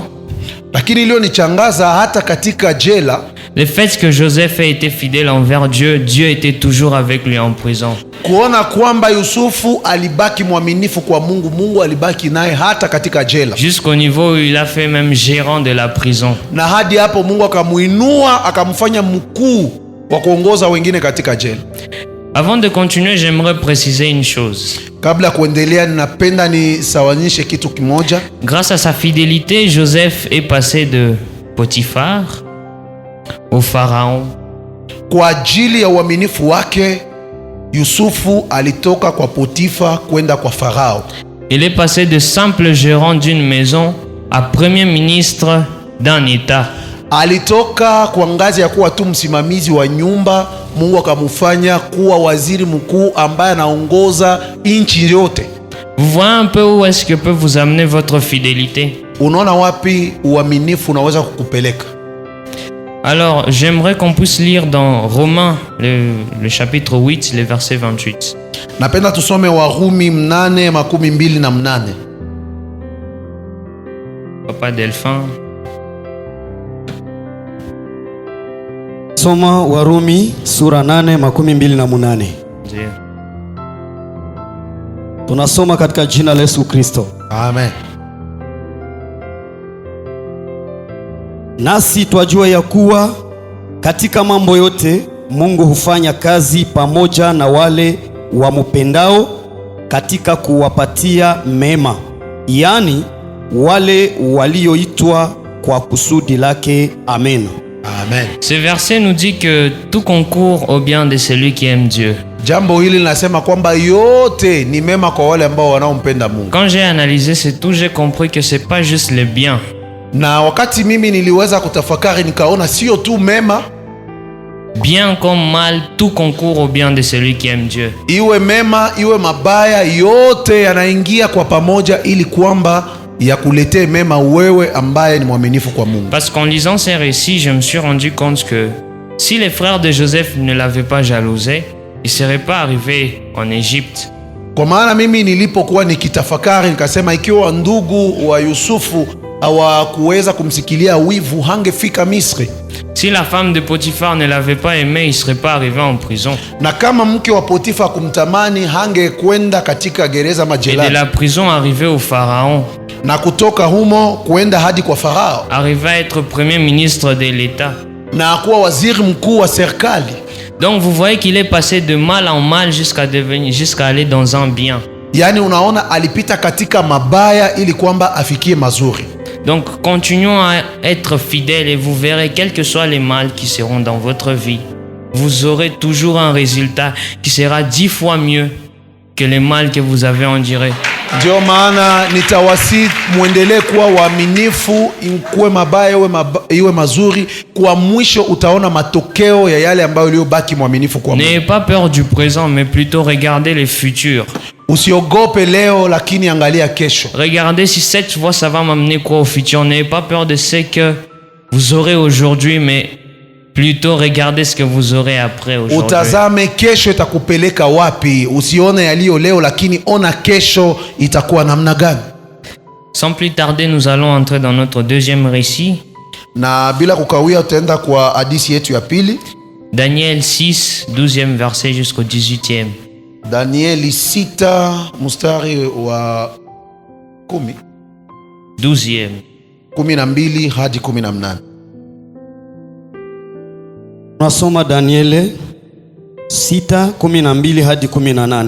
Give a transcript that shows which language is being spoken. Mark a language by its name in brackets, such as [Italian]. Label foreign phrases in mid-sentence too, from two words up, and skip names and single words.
[Swahili] lakini leo nichangaza hata katika jela, [French] le fait que Joseph ait été fidèle envers Dieu, Dieu était toujours avec lui en prison. [Swahili] Kuona kwamba Yusufu alibaki mwaminifu kwa Mungu, Mungu alibaki naye hata katika jela. [French] Jusqu'au niveau où il a fait même gérant de la prison. [Swahili] Na hadi hapo Mungu akamuinua, akamfanya mkuu wa kuongoza wengine katika jela. [French] Avant de continuer, j'aimerais préciser une chose. [Swahili] Kabla kuendelea, ninapenda nisawanishe kitu kimoja. [French] Grâce à sa fidélité, Joseph est passé de Potiphar au Pharaon. [Swahili] Kwa ajili ya uaminifu wake, Yusufu alitoka kwa Potifa kwenda kwa Farao. [French] Il est passé de simple gérant d'une maison à premier ministre d'un état. [Swahili] Alitoka kwa ngazi ya kuwa tu msimamizi wa nyumba, Mungu akamufanya kuwa waziri mkuu ambaye anaongoza nchi yote. [French] Vous voyez un peu où est-ce que peut vous amener votre fidélité? [Swahili] Unaona wapi uaminifu unaweza kukupeleka? [French] Alors, j'aimerais qu'on puisse lire dans Romains, le chapitre 8, le verset 28. [Swahili] Napenda tusome Warumi 8:28. Papa Delphin. Soma Warumi sura 8:28. Tunasoma katika jina la Yesu Kristo. Amen. Nasi twajua ya kuwa katika mambo yote Mungu hufanya kazi pamoja na wale wamupendao katika kuwapatia mema, yani wale walioitwa kwa kusudi lake. Amen. Amen. [French] Ce verset nous dit que tout concourt au bien de celui qui aime Dieu. [Swahili] Jambo hili linasema kwamba yote ni mema kwa wale ambao wanaompenda Mungu. [French] Quand j'ai analysé c'est tout, j'ai compris que c'est pas juste le bien. [Swahili] Na wakati mimi niliweza kutafakari, nikaona sio tu mema, [French] bien comme mal, tout concourt au bien de celui qui aime Dieu. [Swahili] Iwe mema iwe mabaya, yote yanaingia kwa pamoja ili kwamba yakuletee mema wewe ambaye ni mwaminifu kwa Mungu. [French] Parce qu'en lisant ces récits, je me suis rendu compte que si les frères de Joseph ne l'avaient pas jalousé, il serait pas arrivé en Égypte. [Swahili] Kwa maana mimi nilipokuwa nikitafakari, nikasema ikiwa ndugu wa Yusufu hawakuweza kumsikilia wivu, hangefika Misri. [French] Si la femme de Potiphar ne l'avait pas aimé, il serait pas arrivé en prison. [Swahili] Na kama mke wa Potifa kumtamani, hangekwenda katika gereza majela. [French] Et de la prison arrivé au Pharaon. [Swahili] Na kutoka humo kwenda hadi kwa Farao. [French] Arrivé à être premier ministre de l'État. [Swahili] Na kuwa waziri mkuu wa serikali. [French] Donc vous voyez qu'il est passé de mal en mal jusqu'à aller dans un bien. [Swahili] Yaani unaona alipita katika mabaya ili kwamba afikie mazuri. [French] Donc continuons à être fidèles et vous verrez, quels que soient les mal qui seront dans votre vie, vous aurez toujours un résultat qui sera 10 fois mieux que les mal que vous avez enduré. [Swahili] Ndio maana nitawasi muendelee kuwa waaminifu, kuwe mabaya iwe mazuri, kwa mwisho utaona matokeo ya yale ambayo uliyobaki mwaminifu kwa Mungu. [French] N'ayez pas peur du présent, mais plutôt regardez le futur. [Swahili] Usiogope leo, lakini angalia kesho. [French] Regardez si cette voie ça va m'amener quoi au futur. N'ayez pas peur de ce que vous aurez aujourd'hui, mais plutôt regardez ce que vous aurez après aujourd'hui. [Swahili] Utazame kesho itakupeleka wapi. Usione yaliyo leo, lakini ona kesho itakuwa namna gani. [French] Sans plus tarder, nous allons entrer dans notre deuxième récit. [Swahili] Na bila kukawia tutaenda kwa hadithi yetu ya pili. [French] Daniel 6, 12e verset jusqu'au 18e. [Swahili] Danieli 6 mstari wa 10. [French] 12e. [Swahili] 12 hadi 18. Tunasoma Danieli 6:12 hadi 18.